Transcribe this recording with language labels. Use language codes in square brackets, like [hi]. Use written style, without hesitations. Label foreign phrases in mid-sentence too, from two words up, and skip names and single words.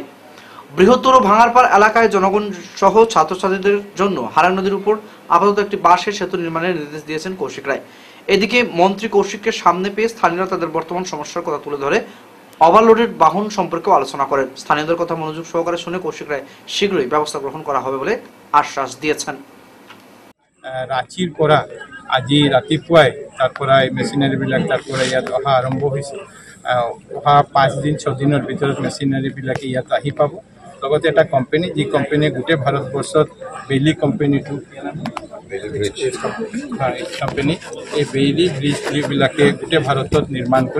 [bn] বৃহত্তর ভাঙ্গারপাড় এলাকায় জনগণ সহ ছাত্রছাত্রীদের জন্য হারাং নদীর উপর আপাতত একটি বাঁশের সেতু নির্মাণের নির্দেশ দিয়েছেন কৌশিক রায়। এদিকে মন্ত্রী কৌশিককে সামনে পেয়ে স্থানীয়রা তাদের বর্তমান সমস্যার কথা তুলে ধরে ওভারলোডেড বাহন সম্পর্কেও আলোচনা করেন। স্থানীয়দের কথা মনোযোগ সহকারে শুনে কৌশিক রায় শীঘ্রই ব্যবস্থা গ্রহণ করা হবে বলে আশ্বাস দিয়েছেন। [as] ৰাঁচিৰ পৰা আজি ৰাতিপুৱাই তাৰ পৰা মেচিনাৰীবিলাক তাৰ পৰা ইয়াত অহা আৰম্ভ হৈছে। অহা 5 দিন 6 দিনৰ ভিতৰত মেচিনাৰীবিলাকে ইয়াত আহি পাব। লগতে এটা কোম্পানী, যি কোম্পানীয়ে গোটেই ভাৰতবৰ্ষত বেইলি কোম্পানীটো কোম্পানী এই বেইলি ব্ৰিজবিলাকে গোটেই ভাৰতত নিৰ্মাণ কৰে।